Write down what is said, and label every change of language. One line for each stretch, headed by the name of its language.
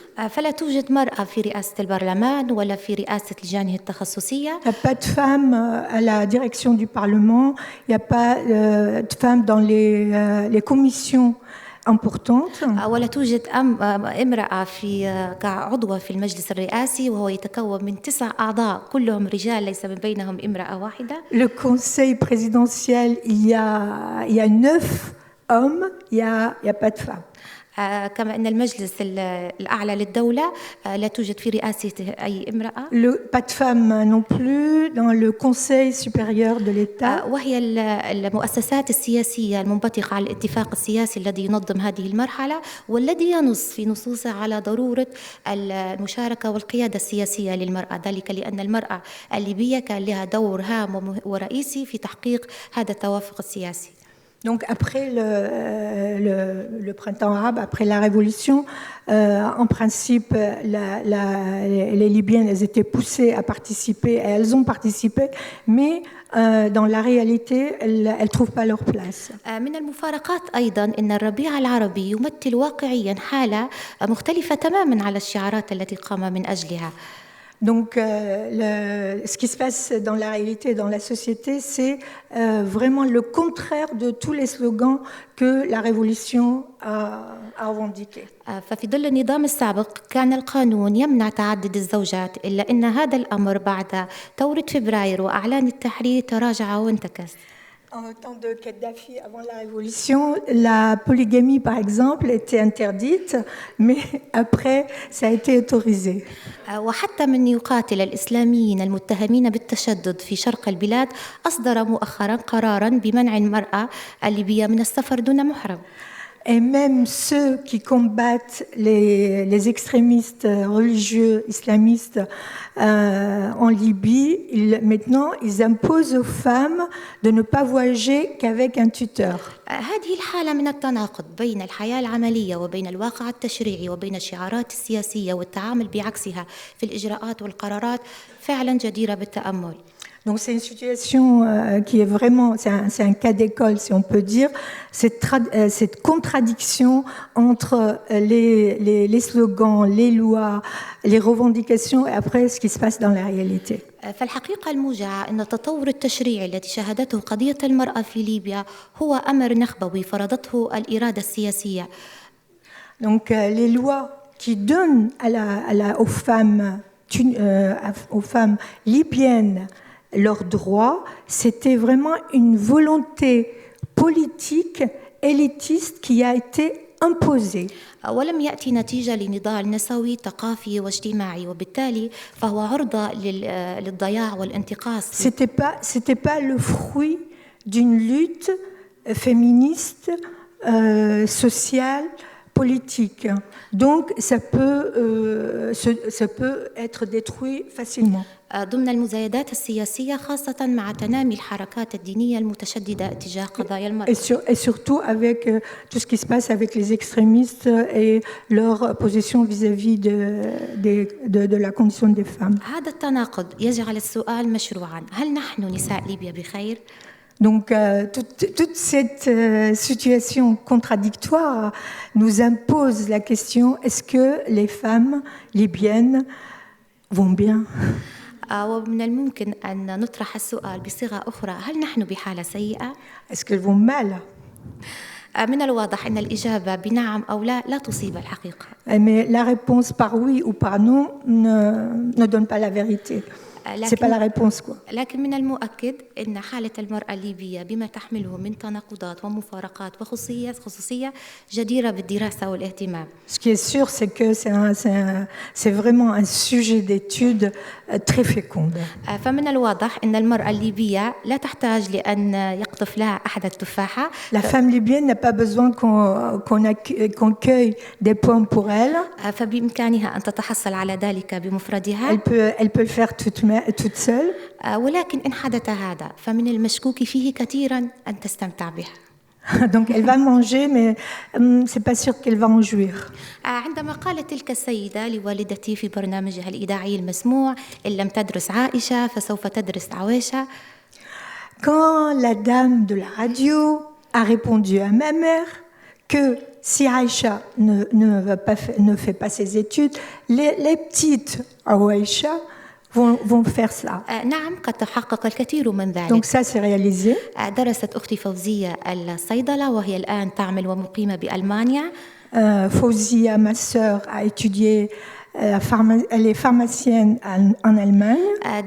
Arabic: فلا توجد مرأة في رئاسة البرلمان ولا في رئاسة لجانه التخصصية.
French: Il n'y a pas de femmes à la direction du Parlement, il n'y a pas de femmes dans les commissions importantes.
Arabic: ولا توجد امرأة كعضوة في المجلس الرئاسي وهو يتكون من 9 أعضاء كلهم رجال ليس من بينهم امرأة واحدة.
French: Le conseil présidentiel, il y a 9 hommes, il y a pas de femmes.
Arabic: كما أن المجلس الأعلى للدولة لا توجد في رئاسته أي امرأة.
French: Pas de femmes non plus dans le conseil supérieur de l'État.
Arabic: وهي المؤسسات السياسية المنبثقة على الاتفاق السياسي الذي ينظم هذه المرحلة والذي ينص في نصوصه على ضرورة المشاركة والقيادة السياسية للمرأة، ذلك لأن المرأة الليبية كان لها دور هام ورئيسي في تحقيق هذا التوافق السياسي.
French: Donc après le printemps arabe, après la révolution, en principe, les Libyennes, elles étaient poussées à participer, et elles ont participé, mais dans la réalité, elles ne trouvent pas leur place.
Arabic: من المفارقات أيضا أن الربيع العربي يمثل واقعيا حالة مختلفة تماما على الشعارات التي قام من أجلها.
French: Donc, ce qui se passe dans la réalité, dans la société, c'est vraiment le contraire de tous les slogans que la révolution a revendiqués.
Arabic: ففي ظل النظام السابق كان القانون يمنع تعدد الزوجات، إلا أن هذا الأمر بعد ثورة فبراير وأعلان التحرير تراجع وانتكس.
French: En temps de Kadhafi, avant la révolution, la polygamie, par exemple, était interdite, mais après, ça a été autorisé.
Arabic: وحتى من يقاتل الإسلاميين المتهمين بالتشدد في شرق البلاد أصدر مؤخرا قرارا بمنع المرأة الليبية من السفر دون محرم.
French: Et même ceux qui combattent les extrémistes religieux islamistes en Libye, maintenant, ils imposent aux femmes de ne pas voyager qu'avec un tuteur.
Arabic: هذه الحالة من التناقض بين الحياة العملية وبين الواقع التشريعي وبين الشعارات السياسية والتعامل بعكسها في الإجراءات والقرارات فعلا جديرة بالتأمل.
French: Donc c'est une situation qui est vraiment, c'est un cas d'école si on peut dire, cette contradiction entre les slogans, les lois, les revendications et après ce qui se passe dans la réalité.
Arabic: فالحقيقة الموجعة أن التطور التشريعي الذي شهدته قضية المرأة في ليبيا هو أمر نخبوي فرضته الإرادة السياسية.
French: Donc les lois qui donnent aux femmes libyennes leurs droits, c'était vraiment une volonté politique élitiste qui a été imposée.
Arabic: ولم يأتي نتيجة لنضال نسوي ثقافي واجتماعي وبالتالي فهو عرضة للضياع والانتقاص.
French: C'était pas le fruit d'une lutte féministe, sociale, politique. Donc, ça peut être détruit facilement.
Arabic: ضمن المزايدات السياسية خاصة مع تنامي الحركات الدينية المتشددة اتجاه قضايا المرأة.
French: Et surtout avec tout ce qui se passe avec les extrémistes et leur position vis-à-vis de la condition des femmes.
Arabic: هذا التناقض يجعل السؤال مشروعا، هل نحن نساء ليبيا بخير؟
French: Donc, toute cette situation contradictoire nous impose la question, est-ce que les femmes libyennes vont bien?
Arabic: ومن الممكن أن نطرح السؤال بصيغة أخرى، هل نحن بحالة سيئة؟
French: Est-ce qu'elles vont mal?
Arabic: من الواضح أن الإجابة بنعم أو لا تصيب الحقيقة.
French: Mais la réponse par oui ou par non ne donne pas la vérité. C'est pas la réponse, quoi.
Arabic: لكن من المؤكد أن حالة المرأة الليبية بما تحمله من تناقضات ومفارقات وخصوصية جديرة بالدراسة والاهتمام.
French: Ce qui est sûr, c'est que c'est vraiment un sujet d'étude très féconde.
Arabic: فمن الواضح أن المرأة الليبية لا تحتاج لأن يقطف لها أحد التفاحة.
French: La femme libyenne n'a pas besoin qu'on cueille des pommes pour elle.
Arabic: فبإمكانها أن تتحصل على ذلك بمفردها.
French: Elle peut le faire toute seule.
Arabic: ولكن إن حدث هذا فمن المشكوك فيه كثيرا أن تستمتع بها.
French: Donc elle va manger, mais c'est pas sûr qu'elle va en jouir.
Arabic: عندما قالت تلك السيدة لوالدتي في برنامجها الإذاعي المسموع إن لم تدرس عائشة فسوف تدرس عويشة.
French: Quand la dame de la radio a répondu à ma mère que si Aïcha ne fait pas ses études, les petites Aïcha vont faire ça.
Arabic: نعم قد تحقق الكثير من ذلك.
French: Donc ça c'est réalisé.
Arabic: درست أختي فوزية الصيدلة وهي الآن تعمل ومقيمة بألمانيا.
French: Fawzia, ma sœur, a étudié, elle est pharmacienne en Allemagne.